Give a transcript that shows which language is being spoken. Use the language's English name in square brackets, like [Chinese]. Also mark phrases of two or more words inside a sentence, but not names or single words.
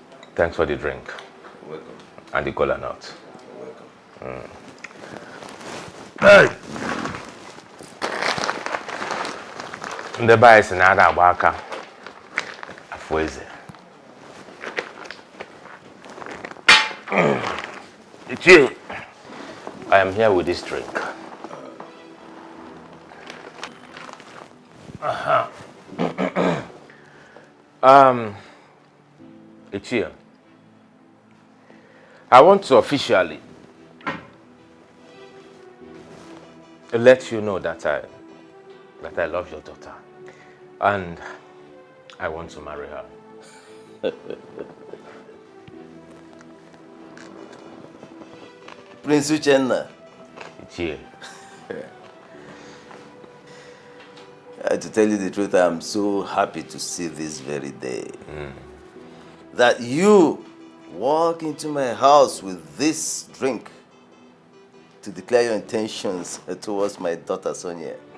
[English] Thanks for the drink. You're welcome. And the cola nut. You're welcome. Hey! [Igbo] Ndị be anyị si na ada agba aka afọ eze. Ichie, [English] I am here with this drink. Ichie, I want to officially let you know that I love your daughter, and I want to marry her. Prince Uchenna. Ichie. To tell you the truth, I am so happy to see this very day. That you walk into my house with this drink to declare your intentions towards my daughter Sonia.